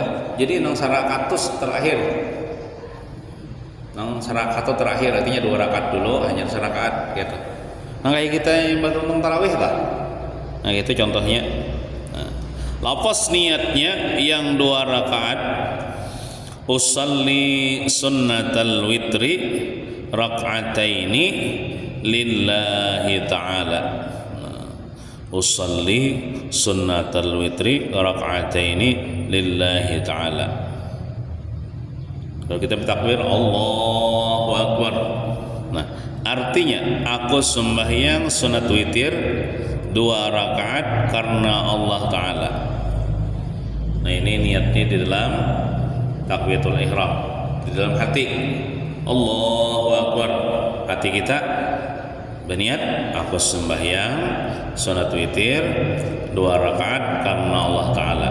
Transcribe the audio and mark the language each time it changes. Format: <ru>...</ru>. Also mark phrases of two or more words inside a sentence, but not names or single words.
<id>Jadi nang sarakatus terakhir. Nang sarakatus terakhir artinya 2 rakaat dulu hanya sarakaat gitu.</id> <bjn>Nah, kayak kita imbah tuntung tarawih lah.</bjn> <id>Nah, itu contohnya. Nah, lafaz niatnya yang 2 rakaat</id> <ar>أصلي سنة الوتر ركعتين لله تعالى. أصلي سنة الوتر ركعتين لله تعالى.</ar> <id>Kalau kita bertakbir</id> <ar>الله أكبر,</ar> <id>nah artinya aku sembahyang sunat witir 2 rakaat karena Allah Ta'ala. Nah ini niatnya di dalam</id> <ar>تكبيرة الإحرام,</ar> <id>di dalam hati</id> <ar>الله أكبر,</ar> <id>hati kita berniat aku sembahyang sunat witir 2 rakaat karena Allah Ta'ala.</id>